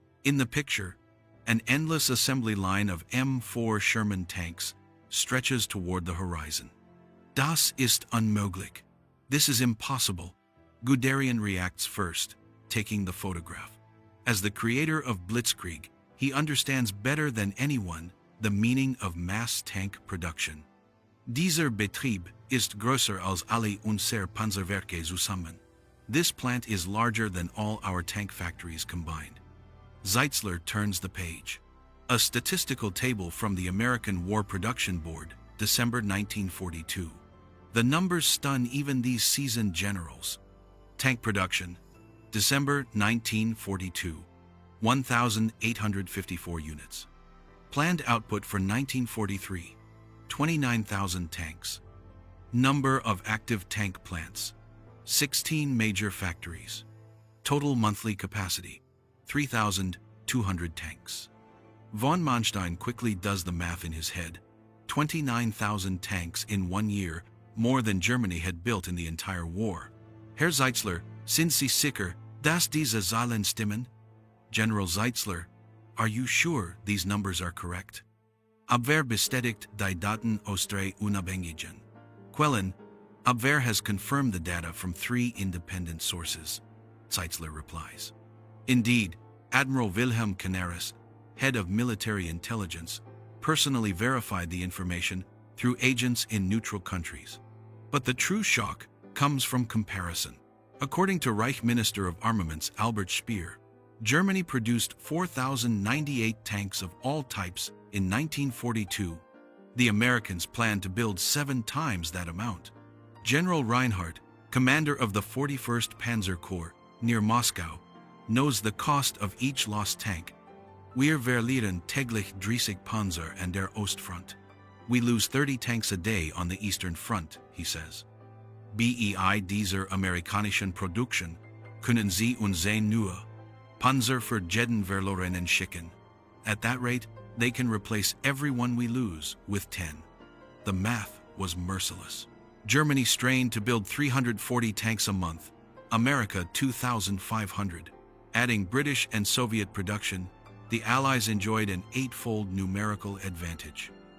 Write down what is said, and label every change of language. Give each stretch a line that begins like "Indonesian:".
English: In the picture, an endless assembly line of M4 Sherman tanks stretches toward the horizon.
German: Das ist unmöglich.
English: This is impossible. Guderian reacts first, taking the photograph. As the creator of Blitzkrieg, he understands better than anyone the meaning of mass tank production.
German: Dieser Betrieb ist größer als alle unsere Panzerwerke zusammen.
English: This plant is larger than all our tank factories combined. Zeitzler turns the page. A statistical table from the American War Production Board, December 1942. The numbers stun even these seasoned generals. Tank production, December 1942, 1,854 units. Planned output for 1943, 29,000 tanks. Number of active tank plants, 16 major factories. Total monthly capacity, 3,200 tanks. Von Manstein quickly does the math in his head. 29,000 tanks in 1 year, more than Germany had built in the entire war.
German: Herr Zeitzler, sind Sie sicher, dass diese Zahlen stimmen?
English: General Zeitzler, are you sure these numbers are correct?
German: Abwehr bestätigt die Daten aus 3 unabhängigen Quellen.
English: Abwehr has confirmed the data from 3 independent sources. Zeitzler replies. Indeed, Admiral Wilhelm Canaris, head of military intelligence, personally verified the information through agents in neutral countries. But the true shock comes from comparison. According to Reich Minister of Armaments Albert Speer, Germany produced 4,098 tanks of all types in 1942. The Americans planned to build 7 times that amount. General Reinhardt, commander of the 41st Panzer Corps near Moscow, knows the cost of each lost tank.
German: Wir verlieren täglich 30 Panzer an der Ostfront.
English: We lose 30 tanks a day on the Eastern Front, he says.
German: Bei dieser amerikanischen Produktion können Sie uns sehen nur Panzer für jeden verlorenen schicken.
English: At that rate, they can replace everyone we lose with 10. The math was merciless. Germany strained to build 340 tanks a month, America 2,500. Adding British and Soviet production, the Allies enjoyed an 8-fold numerical advantage.